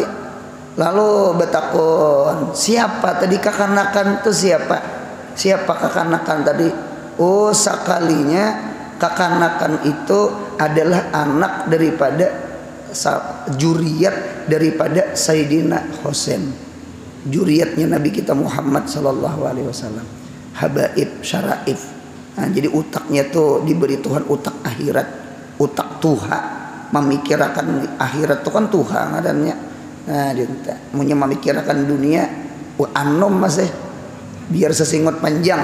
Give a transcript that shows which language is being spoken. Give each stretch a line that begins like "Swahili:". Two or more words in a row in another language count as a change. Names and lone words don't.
Banjar: Lalu betakon, siapa tadi kakanakan tuh siapa? Siapa kakanakan tadi? Oh sekalinya kakanakan itu adalah anak daripada juriat daripada Sayyidina Husain. Juriatnya Nabi kita Muhammad
Arabic: sallallahu alaihi wasallam. Habaib syaraif.
Banjar: Nah, jadi utaknya tuh diberi Tuhan utak akhirat, utak tuha, memikirkan akhirat tuh kan tuha ngadanya. Nah, dia punya memikirkan dunia anom masih biar sesingot panjang.